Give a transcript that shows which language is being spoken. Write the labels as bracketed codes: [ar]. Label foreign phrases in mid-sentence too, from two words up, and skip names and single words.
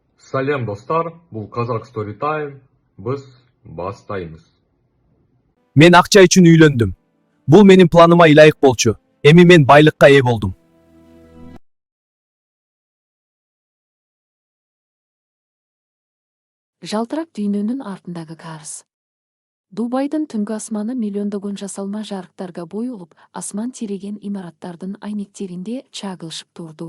[kk] Сәлем достар, бұл Қазақ Story Time, біз бастаймыз. [ky] Мен акча үчүн үйлөндүм. Бул менин планыма ылайык болчу. Эми мен байлыкка ээ болдум. Жалтырак дүйнөнүн артындагы карыз. Дубайдын түнкү асманы миллиондогон жасалма жарыктарга боюлуп, асман тиреген имараттардын айнектеринде чагылышып турду.